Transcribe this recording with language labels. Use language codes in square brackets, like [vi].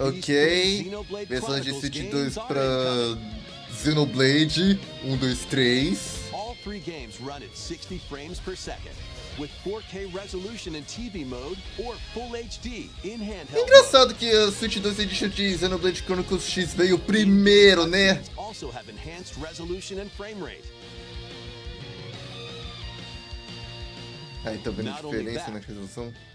[pt] Ok, versões de Switch 2 para Xenoblade 1, 2, 3. [en] All 3 games run at 60 frames per second, with 4K resolution in TV mode or Full HD in handheld. [pt] É engraçado que a Switch 2 Edition de Xenoblade Chronicles X veio primeiro, né? [en] also have enhanced resolution and frame rate. [pt] Aí tá vendo a diferença na resolução?